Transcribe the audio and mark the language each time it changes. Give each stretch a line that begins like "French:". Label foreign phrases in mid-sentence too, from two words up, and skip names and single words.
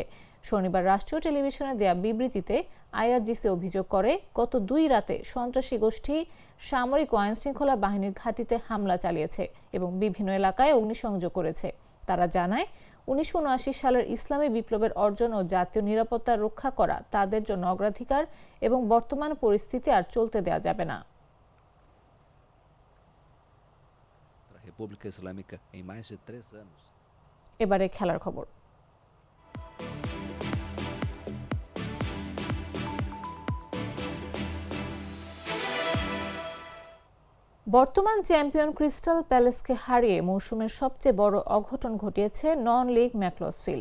Bangla: শনিবার রাষ্ট্রীয় টেলিভিশনে দেয়া বিবৃতিতে আইআরজিসি অভিযোগ করে, গত 2 রাতে সন্ত্রাসী গোষ্ঠী সামরিক ও আইনশৃঙ্খলা বাহিনীর ঘাঁটিতে হামলা চালিয়েছে এবং বিভিন্ন এলাকায় অগ্নিসংযোগ করেছে। তারা জানায়, 1979 সালের ইসলামী বিপ্লবের অর্জন ও জাতীয় নিরাপত্তা রক্ষা করা তাদের জন্য অগ্রাধিকার এবং বর্তমান পরিস্থিতি আর চলতে দেওয়া যাবে না।
Portuguese: República Islâmica em mais de 3 anos.
Bangla: এবারে খেলার খবর। বর্তমান চ্যাম্পিয়ন ক্রিস্টাল প্যালেসকে হারিয়ে মৌসুমের সবচেয়ে বড় অঘটন ঘটিয়েছে নন লিগ ম্যাকলসফিল্ড।